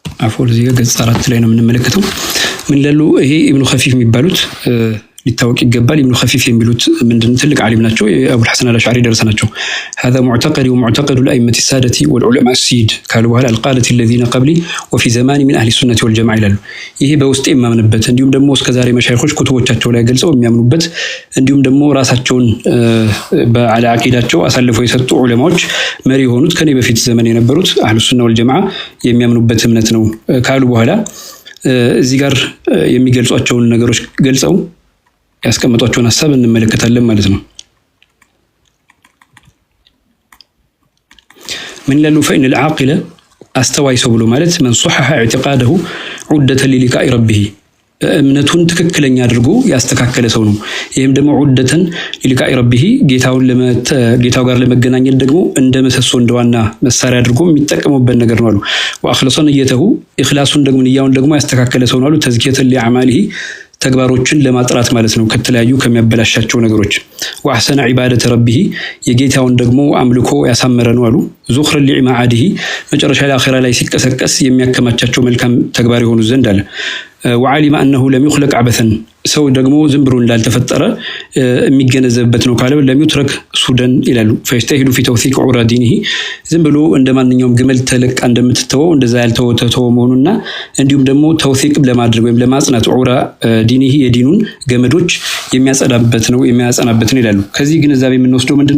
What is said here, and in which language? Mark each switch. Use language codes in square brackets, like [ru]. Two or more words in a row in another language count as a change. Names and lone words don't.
[am] አፎል እዚህ ጋር ገጽ 4 ላይ ነው የምንመለከተው። ምን ይላሉ? ይሄ ኢብኑ ኸፊፍ የሚባሉት ሊታወቅ ይገባል። ኢብኑ ኸፊፍ የሚሉት ምንድን ትልቅ ዓሊም ናቸው። የአቡል ሐሰን አልአሽዓሪ ደረሰ ናቸው። [ar] هذا معتقد ومعتقد الأئمة السادة والعلماء السيد قالوا በኋላ القادة الذين قبلي وفي زماني من أهل السنة [am] والجماعة ይላሉ። ይሄ በውስጥ የማምንበት እንዲሁም ደግሞ እስከዛሬ መሻይኾች ኩቱቦቻቸው ላይ ገልጸው የሚያምኑበት እንዲሁም ደግሞ ራሳቸውን በአለ አቂዳቸው አሳልፈው የሰጡ ዑለማዎች መሪ የሆኑት ከኔ በፊት ዘመን የነበሩት [ar] أهل السنة والجماعة [am] የሚያምኑበት እምነት ነው ካሉ በኋላ እዚህ ጋር የሚገልጿቸውን ነገሮች ገልጸው ያስቀመጧቸውን ሐሳብ እንመለከታለን ማለት ነው። ምን ይላሉ? [ar] فإن العاقل [am] አስተዋይ ሰው ብሎ ማለት [ar] من صحح اعتقاده عدة للقاء ربه [am] እምነቱን ትክክለኛ አድርጎ ያስተካከለ ሰው ነው። ይሄም ደግሞ [ar] عدة للقاء ربه [am] ጌታው ጋር ለመገናኘት ደግሞ እንደ መሰሶ እንደዋና መሳሪያ አድርጎ የሚጠቀሙበት ነገር ነው አሉ። [ar] وأخلص نيته [am] ኢኽላሱን ደግሞ ንያውን ደግሞ ያስተካከለ ሰው ነው አሉ። [ar] تزكية لأعماله [am] ተግባሮችን ለማጥራት ማለት ነው ከተለያዩ ከሚያበላሻቸው ነገሮች። [ar] وأحسن عبادة ربه [am] የጌታውን ደግሞ አምልኮ ያሳመረ ነው አሉ። [ar] ذخرا لمعاده [am] መጨረሻ ላይ አኺራ ላይ ሲቀሰቀስ የሚያከማቻቸው መልካም ተግባር የሆኑ ዘንድ አለ። [ar] وعلم أنه لم يخلق عبثا [am] ሰው ደግሞ ዝም ብሎ እንዳልተፈጠረ የሚገነዘብበት ነው ካለ [ar] لم يترك سدى [am] ይላሉ። [ar] فيجتهد في توثيق عرى دينه [am] ዝም ብሎ እንደማንኛውም ግመል ተለቃ እንደምትተወው እንደዛ ያልተወተተው መሆኑና እንዲሁም ደግሞ ተውሲቅ ለማድረግ ወይም ለማጽናት [ar] عرى دينه [am] የዲኑን ገመዶች የሚያጸናበት ነው ይላሉ። ከዚህ ግንዛቤ የምንወስደው ምንድነው?